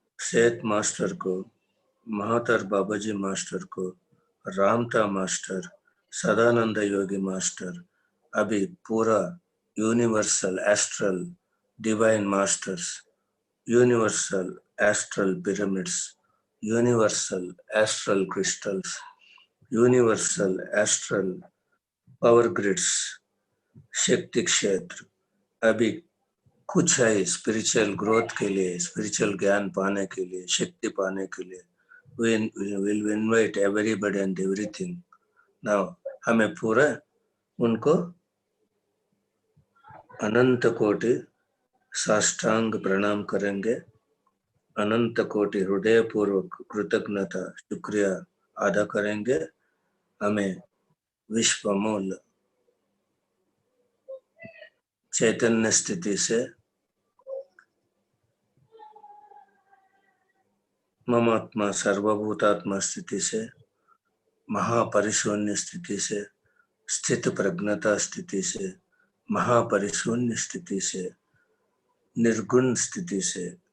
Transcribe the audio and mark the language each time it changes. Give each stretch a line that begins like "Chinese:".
Hindi: सेठ मास्टर को, महातर बाबाजी मास्टर को, रामता मास्टर, सदानंद योगी मास्टर, अभी पूरा universal astral divine masters, universal astral pyramids, universal astral crystals, universal astral power grids, शक्ति क्षेत्र, अभी कुछ है स्पिरिचुअल ग्रोथ के लिए, स्पिरिचुअल ज्ञान पाने के लिए, शक्ति पाने के लिए।
English: we will invite everybody and everything. Now
Hindi: हमें पूरा उनको अनंत कोटि साष्टांग प्रणाम करेंगे, अनंत कोटि हृदय पूर्वक कृतज्ञता शुक्रिया अदा करेंगे। हमें विश्वमूल चैतन्य स्थिति से, ममात्मा सर्वभूतात्मा स्थिति से, महापरिशून्य स्थिति से, स्थित प्रज्ञता स्थिति से, महापरिशून्य स्थिति से, निर्गुण स्थिति से,